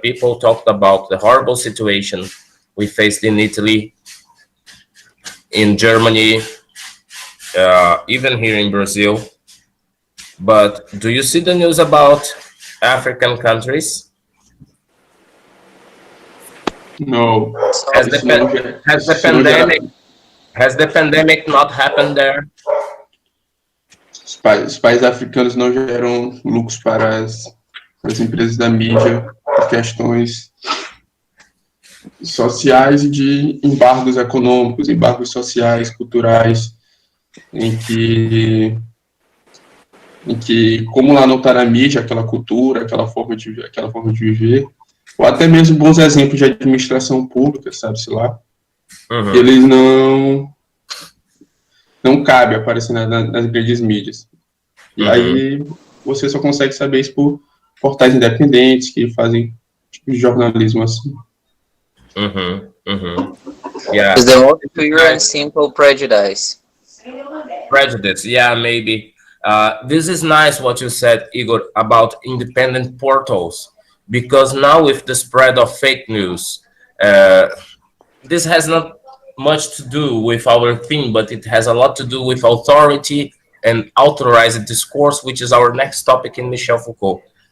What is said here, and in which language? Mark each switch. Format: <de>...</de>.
<en>People talked about the horrible situation we faced in Italy, in Germany, even here in Brazil. But do you see the news about African countries? No. Has the pandemic not happened there?</en> <pt>Os países africanos não geram lucros para as empresas da mídia por questões sociais e de embargos econômicos, embargos sociais, culturais, em que como lá não está na mídia aquela cultura, aquela forma de viver, ou até mesmo bons exemplos de administração pública, sabe-se lá, eles não cabe aparecer nas grandes mídias. E aí você só consegue saber isso por portais independentes que fazem tipo de jornalismo assim.</pt> <en>Yeah. It's the most pure and simple prejudice. Prejudice, yeah, maybe. This is nice what you said, Igor, about independent portals, because now with the spread of fake news, this has not much to do with our theme, but it has a lot to do with authority and authorized discourse, which is our next topic in Michel Foucault.</en>